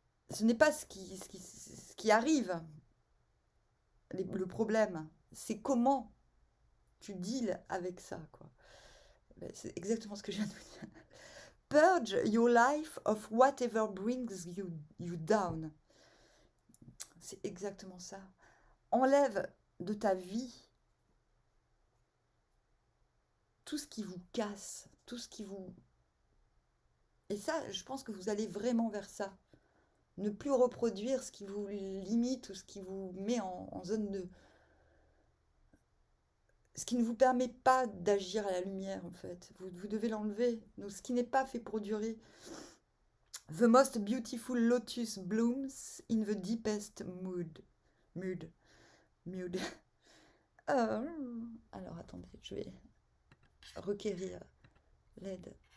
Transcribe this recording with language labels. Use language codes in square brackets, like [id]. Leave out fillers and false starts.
[fr] Ce n'est pas ce qui arrive, le problème. C'est comment tu deals avec ça, quoi. C'est exactement ce que je viens de vous dire. [en] Purge your life of whatever brings you down. [fr] C'est exactement ça. Enlève de ta vie tout ce qui vous casse, tout ce qui vous... Et ça, je pense que vous allez vraiment vers ça. Ne plus reproduire ce qui vous limite ou ce qui vous met en zone de... Ce qui ne vous permet pas d'agir à la lumière, en fait. Vous devez l'enlever. Donc, ce qui n'est pas fait pour durer. [en] The most beautiful lotus blooms in the deepest mood. [fr] Alors, attendez, je vais requérir l'aide.